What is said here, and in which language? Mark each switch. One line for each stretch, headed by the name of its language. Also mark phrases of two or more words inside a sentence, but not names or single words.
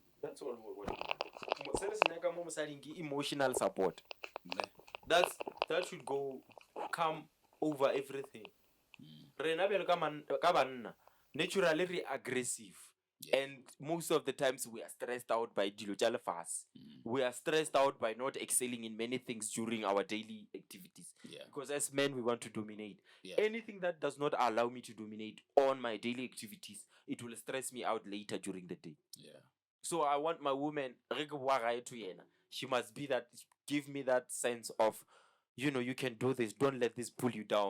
English: That's all emotional support. That should come over everything. Naturally re aggressive. Yeah. And most of the times we are stressed out by
Northern Sotho: dilo tša lefase.
English: We are stressed out by not excelling in many things during our daily activities. Yeah. Because as men, we want to dominate. Yeah. Anything that does not allow me to dominate on my daily activities, it will stress me out later during the day. Yeah. So I want my woman, she must be that, give me that sense of, you can do this, don't let this pull you down.